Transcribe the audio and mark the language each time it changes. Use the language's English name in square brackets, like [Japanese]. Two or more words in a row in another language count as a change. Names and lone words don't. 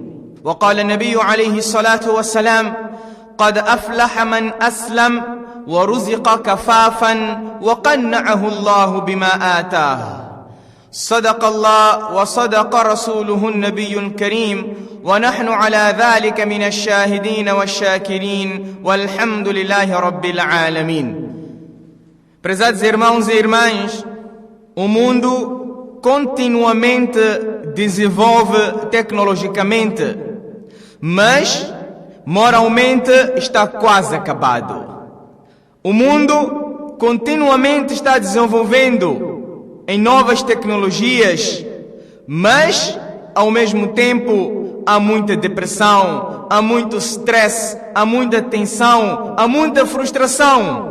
[Arabic] وقال النبي عليه الصلاة والسلام قد أفلح من أسلم ورزق كفافا وقنعه الله بما آتاه. صدق الله وصدق رسوله النبي الكريم ونحن على ذلك من الشاهدين والشاكرين والحمد لله رب العالمين. [Portuguese] Prezados irmãos e irmãs, o mundo continuamente desenvolve tecnologicamente, mas moralmente está quase acabado. O mundo continuamente está desenvolvendo em novas tecnologias, mas ao mesmo tempo há muita depressão, há muito stress, há muita tensão, há muita frustração.